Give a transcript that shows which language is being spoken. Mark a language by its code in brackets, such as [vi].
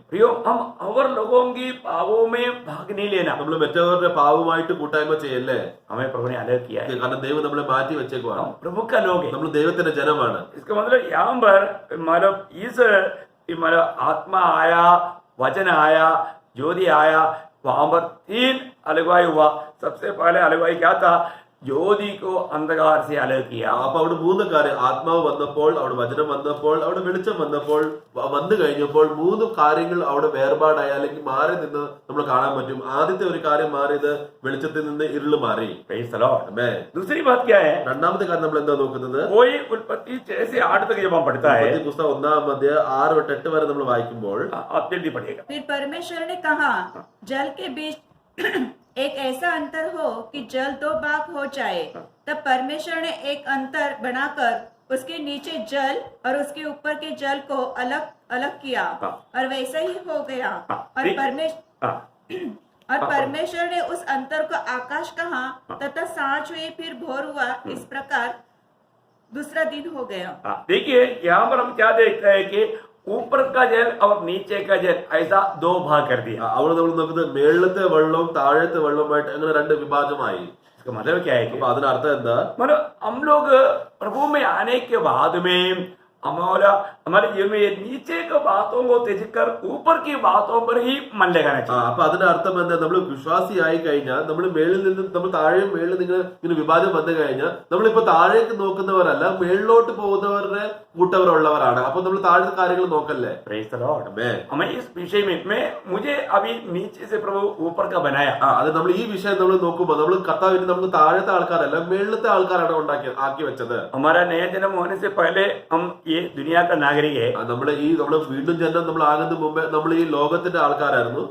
[hi] प्रियो हम और लोगों की पापों में भाग नहीं लेना। [ml] നമ്മൾ മറ്റവരുടെ പാവമായിട്ട് കൂട്ടായ്മ ചെയ്യല്ലേ. [hi] हमें प्रभु ने अलग किया है, [ml] കാരണം ദൈവം നമ്മളെ മാറ്റി വെച്ചേക്കുവാണ്. [hi] हम प्रभु का लोग हैं। [ml] നമ്മൾ ദൈവത്തിന്റെ ജനമാണ്. [hi] इसका मतलब यहाँ पर मतलब इस मतलब आत्मा आया, वचन आया, ज्योति आया, वहां पर 3 अलगवाई हुआ। सबसे पहले अलगवाई क्या था? ज्योति को अंधकार से अलग किया। [ml] അപ്പൊ അവിടെ 3 കാര്യം, ആത്മാവ് വന്നപ്പോൾ, അവിടെ വചനം വന്നപ്പോൾ, അവിടെ വെളിച്ചം വന്നപ്പോൾ, വന്നു കഴിഞ്ഞപ്പോൾ 3 കാര്യങ്ങൾ അവിടെ വേർപാടായി അല്ലെങ്കിൽ മാറി നിന്ന് നമ്മൾ കാണാൻ പറ്റും. ആദ്യത്തെ ഒരു കാര്യം മാറിയത് വെളിച്ചത്തിൽ നിന്ന് ഇരുള് മാറി. [en] Praise the Lord. [ml] ആമേൻ. [hi] दूसरी बात क्या है? [ml] രണ്ടാമത്തെ കാര്യം നമ്മൾ എന്താ നോക്കുന്നത്? [hi] कोई उत्पत्ति 6 से 8 तक जब हम पढ़ता है, [ml] ഉൽപ്പത്തി പുസ്തകം 1-ാം അധ്യായം 6 തൊട്ട് 8 വരെ നമ്മൾ വായിക്കുമ്പോൾ [hi] आप जल्दी पढ़िएगा। फिर परमेश्वर ने कहा, जल के बीच एक ऐसा अंतर हो कि जल 2 भाग हो जाए। तब परमेश्वर ने एक अंतर बनाकर उसके नीचे जल और उसके ऊपर के जल को अलग अलग किया, और वैसा ही हो गया। और परमेश्वर ने उस अंतर को आकाश कहा, तथा सांझ हुई, फिर भोर हुआ। इस प्रकार दूसरा दिन हो गया। देखिए यहाँ पर हम क्या देखते हैं कि ऊपर का जल और नीचे का जल ऐसा 2 भाग कर दिया। [ml] അവിടെ നമ്മൾ നോക്കുന്നത് മേളിലത്തെ വെള്ളവും താഴത്തെ വെള്ളവുമായിട്ട് അങ്ങനെ 2 വിഭാജമായി. [hi] इसका मतलब क्या है कि [ml] അപ്പൊ അതിനർത്ഥം എന്താ? [hi] मतलब हम लोग प्रभु में आने के बाद में हमारे जीवन में ये नीचे के बातों को त्यज कर ऊपर की बातों पर ही मन लगाना चाहिए। [ml] അപ്പൊ അതിന്റെ അർത്ഥം എന്താ? നമ്മൾ വിശ്വാസിയായി കഴിഞ്ഞാൽ നമ്മൾ മേളിൽ നിന്ന് നമ്മൾ താഴെയും മേളിൽ നിങ്ങൾ ഇങ്ങനെ വിഭാജനം വന്നു കഴിഞ്ഞാൽ നമ്മളിപ്പോ താഴേക്ക് നോക്കുന്നവരല്ല, മേളിലോട്ട് പോകുന്നവരുടെ കൂട്ടവരുള്ളവരാണ്. അപ്പൊ നമ്മൾ താഴത്തെ കാര്യങ്ങൾ നോക്കല്ലേ. [en] Praise the Lord. [ml] ആമേൻ. [hi] हमें इस विषय में मुझे अभी नीचे से प्रभु ऊपर का बनाया। [ml] അത് നമ്മൾ ഈ വിഷയം നമ്മൾ നോക്കുമ്പോൾ നമ്മൾ കർത്താവിന് നമുക്ക് താഴത്തെ ആൾക്കാരല്ല മേളിലത്തെ ആൾക്കാരാണ് ആക്കി വെച്ചത്. [hi] हमारा नया जन्म होने से पहले हम ये दुनिया का नागरिक है, [ml] നമ്മള് വീണ്ടും ജന്മം നമ്മൾ ആകുന്ന മുമ്പേ നമ്മൾ ഈ ലോകത്തിന്റെ ആൾക്കാരായിരുന്നു.